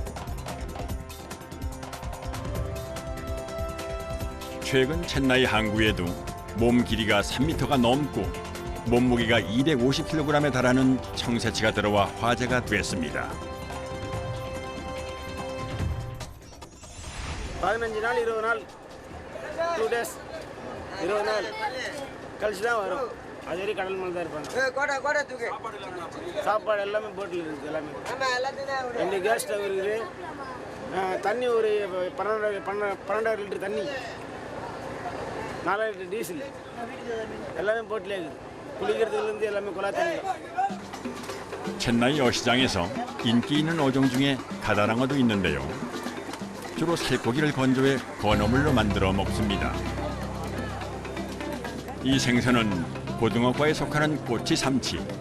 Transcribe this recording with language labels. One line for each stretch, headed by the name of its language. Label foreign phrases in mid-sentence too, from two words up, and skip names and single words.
Korean: 최근 첸나이 항구에도 몸 길이가 3m가 넘고 몸무게가 250kg에 달하는 청새치가 들어와 화제가 됐습니다.
Tamil: 15 நாள் 20 நாள் 2 days 20 நாள் கழிச்சு தான் வரும். அது வரைக்கும் கடல் மேலே தான் இருப்பாங்க. சாப்பாடு எல்லாமே போட்டில் இருக்குது. எல்லாமே 2
English: gas stove
Tamil: இருக்குது. தண்ணி ஒரு 12 லிட்டர் தண்ணி, 4 லிட்டர் டீசல், எல்லாமே போட்டிலே இருக்குது. குளிக்கிறதுலேருந்து எல்லாமே குழாய் தண்ணி.
Korean: 첸나이 어시장에서 인기 있는 어종 중에 가다랑어도 있는데요. 주로 살코기를 건조해 건어물로 만들어 먹습니다. 이 생선은 고등어과에 속하는 꼬치 삼치.